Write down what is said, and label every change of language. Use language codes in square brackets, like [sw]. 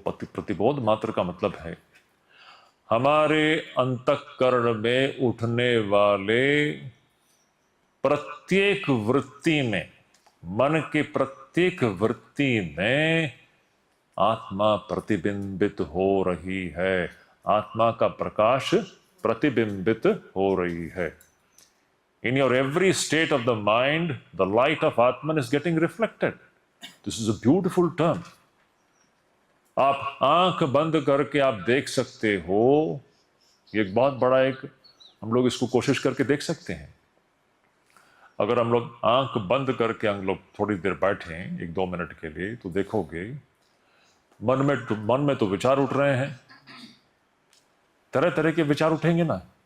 [hi] प्रतिबोध मात्र का मतलब है हमारे अंतःकरण में उठने वाले प्रत्येक वृत्ति में, मन के प्रत्येक वृत्ति में आत्मा प्रतिबिंबित हो रही है, आत्मा का प्रकाश प्रतिबिंबित हो रही है। [en] In your every state of the mind, the light of Atman is getting reflected. This is a beautiful term. [hi] आप आंख बंद करके आप देख सकते हो, ये एक बहुत बड़ा एक, हम लोग इसको कोशिश करके देख सकते हैं। अगर हम लोग आंख बंद करके हम लोग थोड़ी देर बैठे 1-2 मिनट के लिए, तो देखोगे मन में तो विचार उठ रहे हैं, तरह तरह के विचार उठेंगे ना।